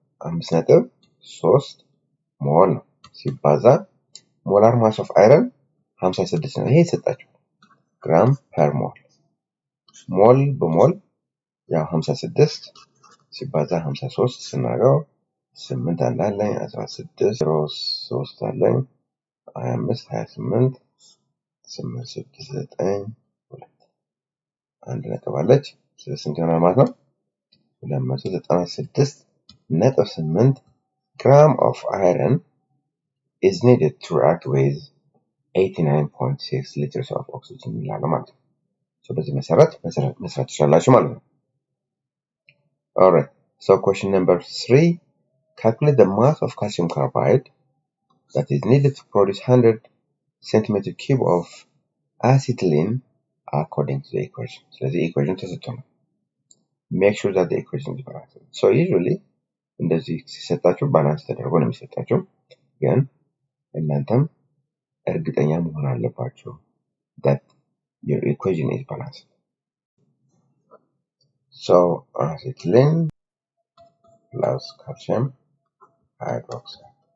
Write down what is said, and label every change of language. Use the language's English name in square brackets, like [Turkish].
[Amharic] 5.3 ሞል ነው ሲባዛ ሞላር ማስ ኦፍ አይረን 56 ነው። ይሄ የተሰጣችሁ ግራም ፐር ሞል። ሞል በሞል ያው 56 ሲባዛ 53 ስናገው 8 አለኝ 16 03 አለኝ 25 28 8 6 9 2 አንድ ነጥብ አለች። ስለዚህ ስንት ይሆናል ማለት ነው? [English] 296.8 gram of iron is needed to react with 89.6 liters of oxygen [Amharic] ይላል ማለት ነው። በዚህ መሰረት መስራት ትችላላችሁ ማለት ነው። [English] Alright, so question number 3, calculate the mass of calcium carbide that is needed to produce 100 centimeter cube of acetylene according to the equation. [Amharic] ስለዚህ equation ተሰጥቷል። [English] Make sure that the equation is balanced. [Amharic] So usually እንደዚህ ሲሰጣችሁ ባላንስ ተደርጎ ነው የሚሰጣችሁ፣ ግን እናንተም እርግጠኛ መሆን አለባችሁ [English] that your equation is balanced. So acetylene plus calcium hydroxide.